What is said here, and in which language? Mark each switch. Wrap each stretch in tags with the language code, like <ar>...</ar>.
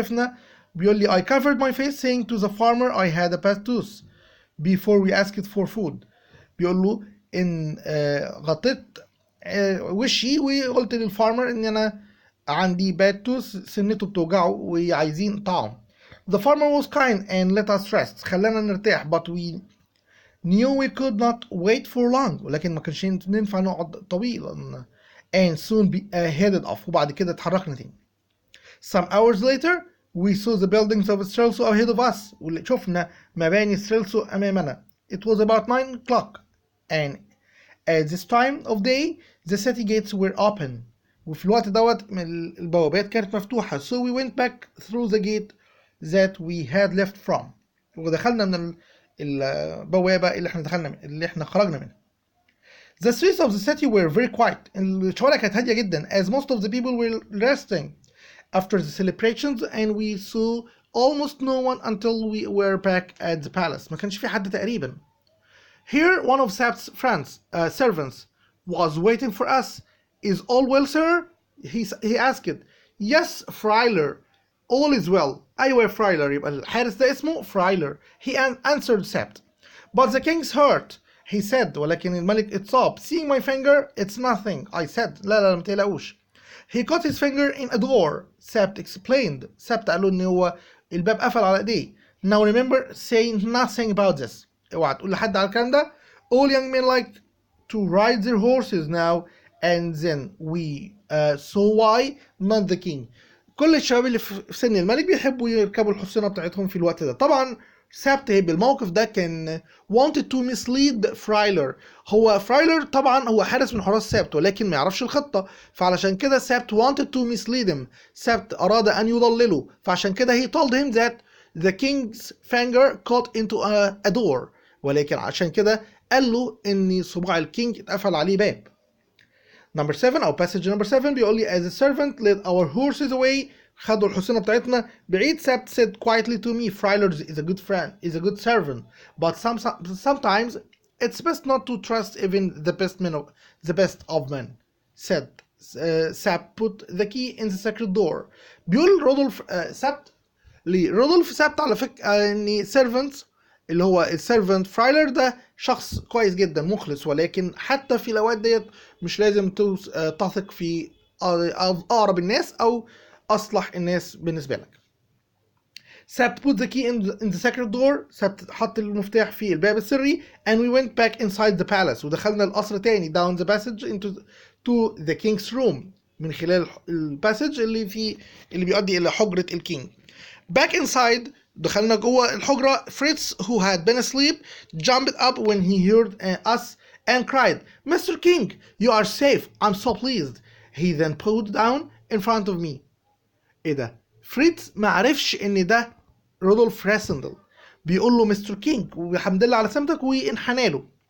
<ar>وقفنا بيقول لي</ar> <en>I covered my face saying to the farmer I had a bad tooth before we asked for food.</en> <ar>بيقول له إن غطيت وشي وقلت للفارمر إن أنا عندي</ar> <en>bad tooth</en> <ar>سنته بتوجعه وعايزين طعام.</ar> <en>The farmer was kind and let us rest.</en> <ar>خلانا نرتاح</ar> <en>but we knew we could not wait for long.</en> <ar>ولكن ما كانش ينفع نقعد طويلا.</ar> <en>And soon headed off.</en> <ar>وبعد كده اتحركنا تاني.</ar> <en>Some hours later we saw the buildings of Strelso ahead of us.</en> <ar>وشفنا مباني ستريلسو أمامنا.</ar> <en>It was about 9 o'clock and At this time of day, the city gates were open.</en> <ar>وفي الوقت دوت البوابات كانت مفتوحة.</ar> <en>So we went back through the gate that we had left from.</en> <ar>ودخلنا من البوابة اللي احنا خرجنا منها.</ar> <en>The streets of the city were very quiet.</en> <ar>الشوارع كانت هادية جدا</ar> <en>as most of the people were resting after the celebrations and we saw almost no one until we were back at the palace.</en> <ar>ما كانش في حد تقريبا.</ar> <en>Here one of Sap's friends, servants, was waiting for us. Is all well, sir? He asked. Yes, Fryler. All is well.</en> <ar>أيوة Fryler. يبقى الحارس ده اسمه Fryler.</ar> <en>He answered Sapt. But the king's hurt. He said.</en> <ar>ولكن الملك اتصاب.</ar> <en>Seeing my finger, it's nothing. I said.</en> <ar>لا ما تقلقوش.</ar> <en>He caught his finger in a door. Sapt explained.</en> <ar>Sapt قال له إن هو الباب قفل على إيديه.</ar> <en>Now remember saying nothing about this.</en> <ar>اوعى تقول لحد على الكلام ده.</ar> <en>All young men like to ride their horses now and then we saw why not the king.</en> <ar>كل الشباب اللي في سن الملك بيحبوا يركبوا الحصينة بتاعتهم في الوقت ده. طبعا سابت بالموقف ده كان</ar> <en>wanted to mislead Fryler.</en> <ar>هو Fryler طبعا هو حارس من حراس سابت ولكن ما يعرفش الخطة، فعلشان كده سابت</ar> <en>wanted to mislead him.</en> <ar>سابت أراد أن يضلله، فعشان كده</ar> <en>he told him that the king's finger caught into a door.</en> <ar>ولكن عشان كده قال له ان صباع الكينج اتقفل عليه باب.</ar> <en>Number 7 او passage number 7</en> <ar>بيقول لي</ar> <en>as a servant led our horses away.</en> <ar>خدوا الحصينة بتاعتنا بعيد.</ar> <en>Sapt said quietly to me, Fryler is a good friend, is a good servant, but sometimes it's best not to trust even the best of men. Said Sapt put the key in the secret door.</en> <ar>بيقول رودولف سابت لرودولف سابت على فكرة ان servants اللي هو السيرفنت فرايلر ده شخص كويس جدا مخلص، ولكن حتى في الاوقات ديت مش لازم تثق في اقرب الناس او اصلح الناس بالنسبه لك.</ar> <en>Sapt put the key in the secret door. Sapt</en> <ar>حط المفتاح في الباب السري</ar> <en>and we went back inside the palace.</en> <ar>ودخلنا القصر تاني</ar> <en>down the passage to the king's room</en> <ar>من خلال الباسج اللي بيؤدي الى حجرة الكينج.</ar> <en>Back inside</en> <ar>دخلنا جوه الحجرة.</ar> <en>Fritz who had been asleep jumped up when he heard us and cried, Mr. King, you are safe. I'm so pleased. He then put down in front of me.</en> <ar>ايه ده؟ فريتز ما عرفش ان ده رودولف راسندل بيقول له مستر كينج والحمد لله على سلامتك وانحنى له.</ar>